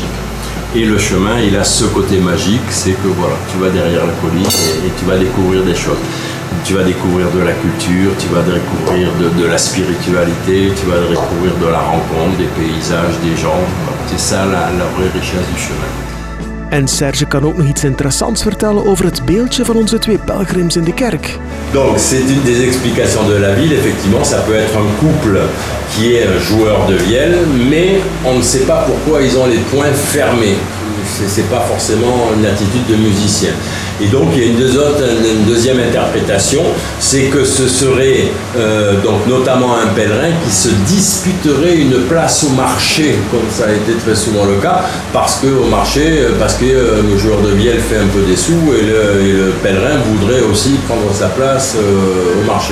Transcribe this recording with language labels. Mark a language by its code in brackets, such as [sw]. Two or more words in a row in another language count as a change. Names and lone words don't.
[fr] Et le chemin, il a ce côté magique, c'est que voilà, tu vas derrière la colline et tu vas découvrir des choses. Tu vas découvrir de la culture, tu vas découvrir de la spiritualité, tu vas découvrir de la rencontre, des paysages, des gens. C'est ça la vraie richesse du chemin. [nl] En Serge kan ook nog iets interessants vertellen over het beeldje van onze 2 pelgrims in de kerk. [fr] Donc c'est une des explications de la ville, effectivement, ça peut être un couple qui est un joueur de vielle, mais on ne sait pas pourquoi ils ont les poings fermés. C'est pas forcément une attitude de musicien. Et donc il y a une deuxième interprétation, c'est que ce serait donc notamment un pèlerin qui se disputerait une place au marché, comme ça a été très souvent le cas, parce que le joueur de vielle fait un peu des sous et le pèlerin voudrait aussi prendre sa place au marché.